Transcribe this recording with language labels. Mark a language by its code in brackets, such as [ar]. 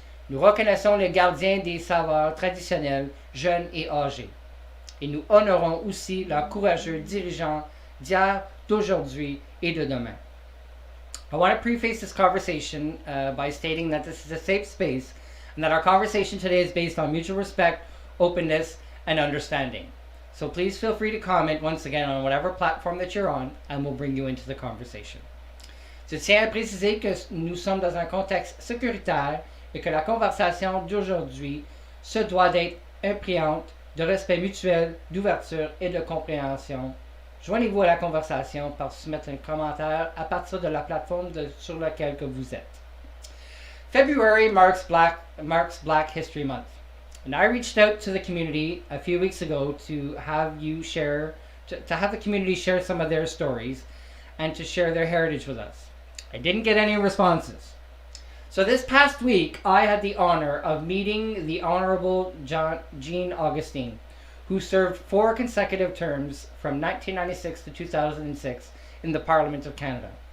[fr] Nous reconnaissons les gardiens des savoirs traditionnels, jeunes et âgés. Et nous honorons aussi leurs courageux dirigeants d'hier, d'aujourd'hui et de demain. [en] I want to preface this conversation by stating that this is a safe space and that our conversation today is based on mutual respect, openness, and understanding. So please feel free to comment once again on whatever platform that you're on, and we'll bring you into the conversation. [fr] Je tiens à préciser que nous sommes dans un contexte sécuritaire et que la conversation d'aujourd'hui se doit d'être imprégnante de respect mutuel, d'ouverture et de compréhension. Joignez-vous à la conversation par soumettre un commentaire à partir de la plateforme sur laquelle que vous êtes. [en] February marks Black History Month. And I reached out to the community a few weeks ago to have the community share some of their stories and to share their heritage with us. I didn't get any responses. So this past week, I had the honor of meeting the Honorable Jean Augustine, who served 4 consecutive terms from 1996 to 2006 in the Parliament of Canada.